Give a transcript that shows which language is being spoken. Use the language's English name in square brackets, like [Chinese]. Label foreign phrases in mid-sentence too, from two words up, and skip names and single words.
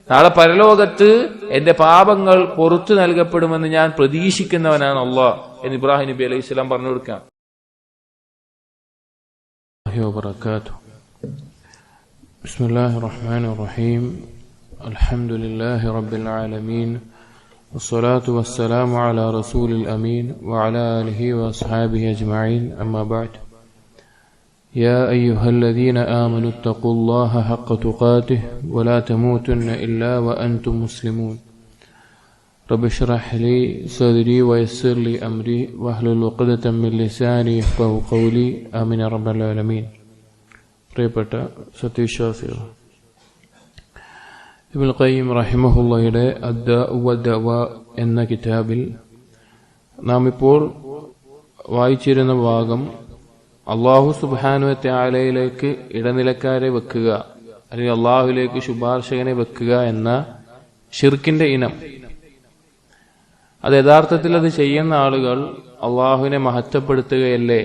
[Malayalam] നാളെ പരലോകത്ത് എന്റെ പാപങ്ങൾ പുറത്തു നൽകപ്പെടുമെന്ന് ഞാൻ പ്രതീക്ഷിക്കുന്നവനാണ് അല്ലാഹ് എന്ന് ഇബ്രാഹിം നബി [Arabic] عليه السلام [Malayalam] പറഞ്ഞു കൊടുക്കാം. [Arabic] بسم الله الرحمن الرحيم. الحمد لله رب العالمين. والصلاة والسلام على رسول الأمين وعلى آله وأصحابه أجمعين. أما بعد. يا أيها الذين آمنوا اتقوا الله حق تقاته ولا تموتن إلا وأنتم مسلمون. رب اشرح لي صدري ويسر لي أمري واحلل عقدة من لساني يفقهوا قولي. آمين يا رب العالمين. [Malayalam] പ്രിയപ്പെട്ട സത്യവിശ്വാസികൾ, ഇബ്നുൽ ഖയ്യിം റഹിമഹുള്ളയുടെ അദ്ദാഉ വദ്ദവാ എന്ന കിതാബിൽ നാം ഇപ്പോൾ വായിച്ചിരുന്ന ഭാഗം [Arabic] الله سبحانه [Malayalam] വ തആലയിലേക്ക് ഇടനിലക്കാരെ വെക്കുക അല്ലെങ്കിൽ അല്ലാഹുവിലേക്ക് ശുപാർശകനെ വെക്കുക എന്ന ശിർക്കിന്റെ ഇനം, അത് യഥാർത്ഥത്തിൽ അത് ചെയ്യുന്ന ആളുകൾ അള്ളാഹുവിനെ മഹത്വപ്പെടുത്തുകയല്ലേ?